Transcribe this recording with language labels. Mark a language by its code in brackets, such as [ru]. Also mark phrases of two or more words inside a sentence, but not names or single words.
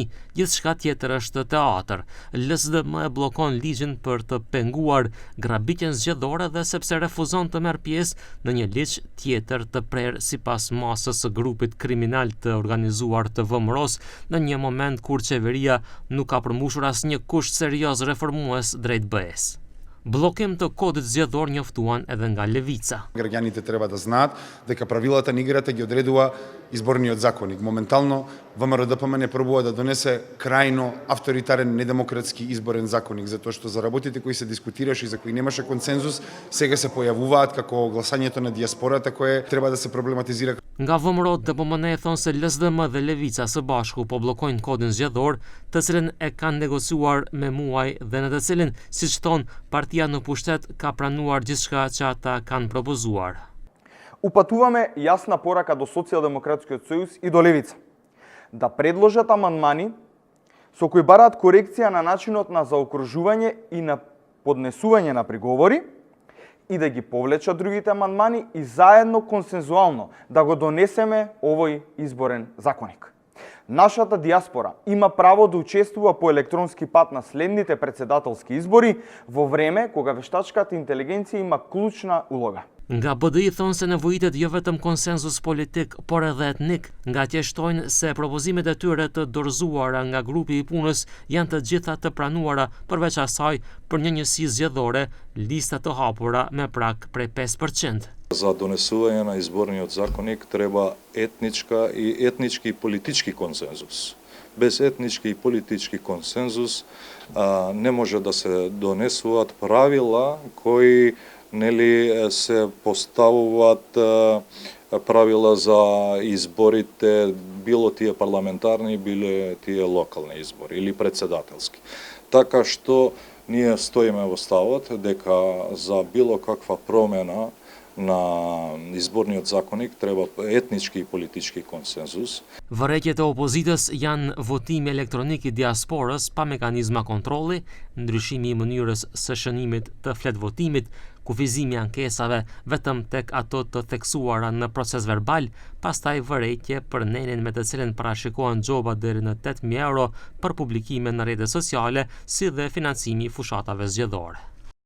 [sq] Gjithçka tjetër është teatër. LSDM e bllokon ligjin për të penguar grabitjen zgjedhore dhe sepse refuzon të merr pjesë në një ligj tjetër të prerë sipas masës së grupit kriminal të organizuar të VMRO-s, në një moment kur qeveria nuk ka përmbushur asnjë kusht serioz reformues drejt BE-s. Блоким të kodit zgjedhor njoftuan edhe nga Левица. [mk] Граѓаните треба да знаат дека правилата на играта ги одредува изборниот законник. Моментално ВМРО-ДПМН пробува да донесе крајно авторитарен, недемократски изборен законник, затоа што за работите кои се дискутираше и за кои немаше консензус, сега се појавуваат како гласањето на диаспората кое треба да се проблематизира. [sq] Nga VMRO-DPMN e thonë se LSDM dhe Levica së bashku po bllokojnë kodin zgjedhor, të cilin e kanë negociuar me muaj dhe në të cilin, siç thonë, partia në pushtet ka pranuar gjithçka që ata kanë propozuar. [mk] Упатуваме јасна порака до Социјалдемократскиот сојуз и до Левица да предложат амандмани со кои бараат корекција на начинот на заокружување и на поднесување на приговори и да ги повлечат другите амандмани и заедно консензуално да го донесеме овој изборен законник. Нашата диаспора има право да учествува по електронски пат на следните председателски избори во време кога вештачката интелигенција има клучна улога. [sq] Nga BDI thonë se nevojitet jo vetëm konsenzus politik, por edhe etnik, nga që shtojnë se propozimet e tyre të dorëzuara nga grupi i punës janë të gjitha të pranuara, përveç asaj për një njësi zgjedhore, lista të hapura me prak prej 5%. [mk] За донесување на изборниот законник треба етнички и политички консензус. Без етнички и политички консензус не може да се донесуваат правила кои се поставуваат правила за изборите, било тие парламентарни, било тие локални избори или председателски. Така што ние стоиме во ставот дека за било каква промена на изборниот законник треба етнички и политички консенzus. [sq] Vërejtjet e opozitës janë votimi elektronik i diasporës pa mekanizma kontrolli, ndryshimi i mënyrës së shënimit të fletvotimit, kufizimi i ankesave vetëm tek ato të theksuara në proces verbal, pastaj vërejtje për nenin me të cilën parashikohen xhoba deri në 8.000 euro për publikime në rrjetet sociale, si dhe financimi i fushatave zgjedhore.